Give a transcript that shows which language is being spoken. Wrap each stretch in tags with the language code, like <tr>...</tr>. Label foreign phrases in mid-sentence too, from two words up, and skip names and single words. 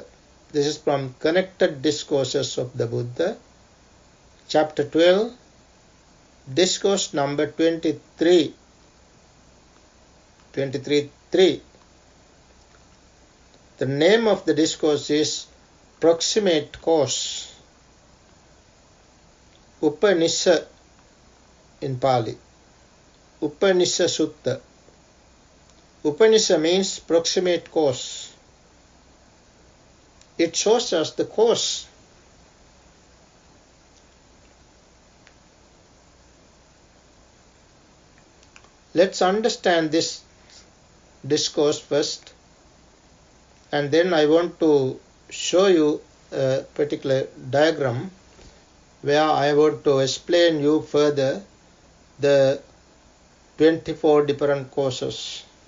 <en>This is from Connected Discourses of the Buddha, chapter 12, discourse number 23. 23.3. The name of the discourse is Proximate Cause. Upanisa in Pali.</en> <pi>Upanisa sutta.</pi> <en>Upanisa means proximate cause. It shows us the cause. Let's understand this discourse first, and then I want to show you a particular diagram where I want to explain you further the 24 different causes,</en>